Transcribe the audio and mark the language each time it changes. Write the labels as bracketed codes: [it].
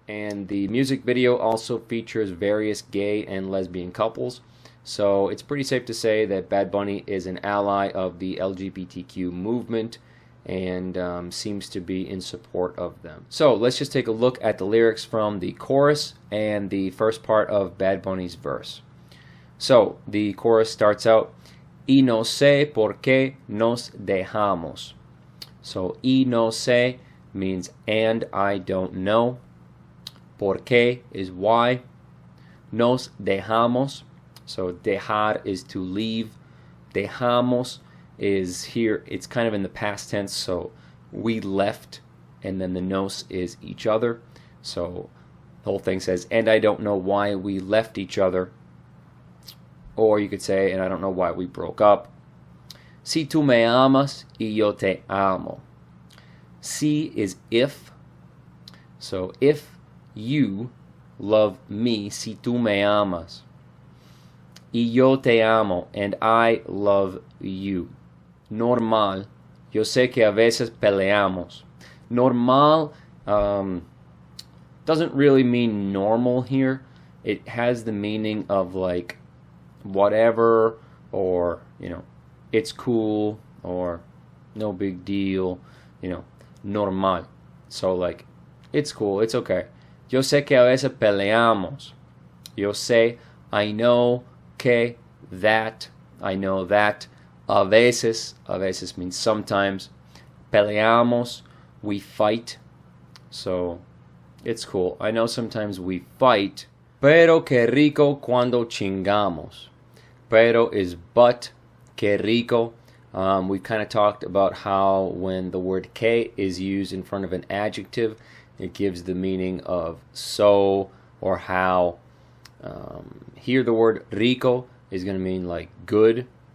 [en] And the music video also features various gay and lesbian couples. So it's pretty safe to say that Bad Bunny is an ally of the LGBTQ movement and seems to be in support of them. So let's just take a look at the lyrics from the chorus and the first part of Bad Bunny's verse. So the chorus starts out, [es] y no sé por qué nos dejamos. [en] So [es] y no sé [en] means and I don't know. [es] Por qué [en] is why. [es] Nos dejamos. [en] So dejar is to leave. Dejamos is here, it's kind of in the past tense, so we left, and then the nos is each other. So the whole thing says, and I don't know why we left each other. Or you could say, and I don't know why we broke up. [es] Si tú me amas y yo te amo. [en] Si is if. So if you love me, [es] si tú me amas. Y yo te amo, [en] and I love you. Normal. [es] Yo sé que a veces peleamos. [en] Normal doesn't really mean normal here. It has the meaning of like whatever, or, you know, it's cool, or no big deal, you know, normal. So like, it's cool, it's okay. [es] Yo sé que a veces peleamos. Yo sé, [en] I know, que, that, I know that. [es] A veces [en] means sometimes. Peleamos, we fight. So it's cool. I know sometimes we fight. [es] Pero qué rico cuando chingamos. Pero [en] is but, [es] qué rico. [en] We've kind of talked about how when the word que is used in front of an adjective, it gives the meaning of so or how. Here the word rico is going to mean like good.